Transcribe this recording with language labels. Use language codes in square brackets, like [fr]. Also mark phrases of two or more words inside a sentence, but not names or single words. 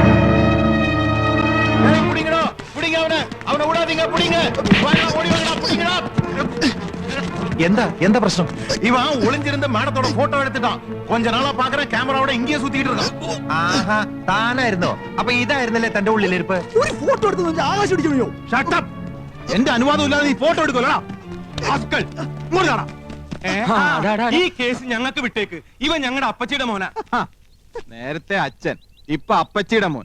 [ta] ஏய் புடிங்கடா, புடிங்க அவனை. அவனை விடாதீங்க, புடிங்க. வாடா ஓடி வாடா, புடிங்கடா. எந்த பிரச்சனை? இவன் ஒளிஞ்சிருந்த மேடத்தோட போட்டோ எடுத்துட்டான். கொஞ்ச நாளா பாக்குற கேமராவோட இங்கேயே சுத்திட்டு இருக்கான். [ml] ആഹാ, താനായിരുന്നോ? അപ്പൊ ഇതായിരുന്നല്ലേ തന്റെ ഉള്ളിലിരിപ്പ്? ഒരു ഫോട്ടോ എടുത്ത് വെച്ച് ആകാശം അടിക്കണോ? [en] shut up. [ml] എന്റെ അനുവാദം ഇല്ലാതെ നീ ഫോട്ടോ എടുക്കലടാ. ആസ്കൽ. മുറിയാടാ. ഈ കേസ് ഞങ്ങൾക്ക് വിട്ടേക്ക്. ഇവൻ ഞങ്ങളുടെ അപ്പച്ചിയുടെ മോനാ. നേരത്തെ അച്ഛൻ, ഇപ്പൊ അപ്പച്ചിയുടെ മോൻ.